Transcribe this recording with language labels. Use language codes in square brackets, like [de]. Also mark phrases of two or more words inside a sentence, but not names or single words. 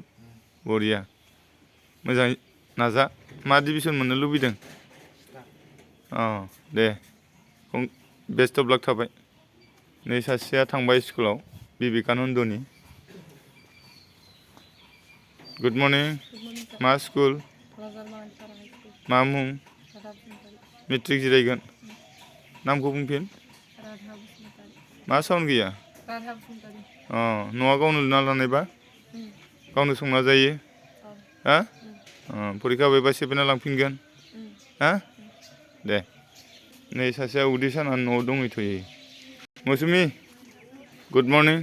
[brx] बरिया। मोजाङै नाजा। मा डिभिजन मोननो लुबैदों? दे। [en] best of luck [brx] थाबाय। नै सासेया थांबाय स्कुलाव बिबेकानन्दनि। [en] good morning Good morning, sir. [brx] मा स्कुल Lazar Mahansara High School. मा मुं Radha Bhusmatari. मेट्रिक जिरायगोन नामखौ बुंफिन Radha Bhusmatari. मा साउन्ड गैया Radha Bhusmatari. अ न'आ गावनो लुना लानायबा गावनो संना जायो हा फरिखा बायबा सेफायना लांफिनगोन हा दे नै सासेया उदै सानानै न'आव दंहैथ'यो मौसुमि [en] good morning